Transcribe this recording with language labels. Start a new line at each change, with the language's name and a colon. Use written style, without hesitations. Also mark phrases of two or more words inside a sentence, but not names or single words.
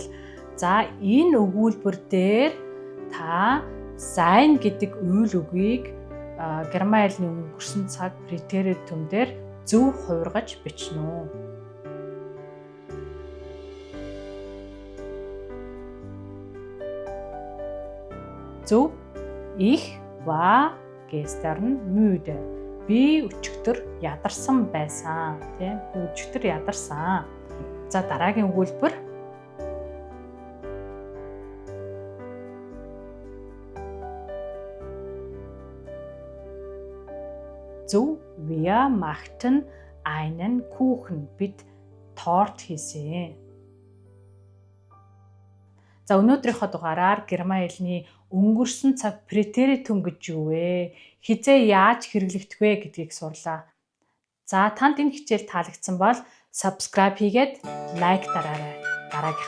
Mongolian: За энэ өгүүлбэр дээр та sein гэдэг үйл үгийг герман хэлний өнгөрсөн цаг preteritum дээр зөв хуургаж бичнэ. Зөв.
German: Ich war gestern müde.
Mongolian: Би өчигдөр ядарсан байсан. Би өчигдөр ядарсан. За дараагийн өгүүлбэр. Зөв.
German: Wir machten einen Kuchen.
Mongolian: Бид торт хийсэн. За өнөөдрийнхөө дугаараар герман хэлний өнгөрсөн цаг preteritum гэж юу вэ? Хизээ яаж хэрэглэгдэх вэ гэдгийг сурлаа. За танд энэ хичээл таалагдсан бол subscribe хийгээд лайк дараарай.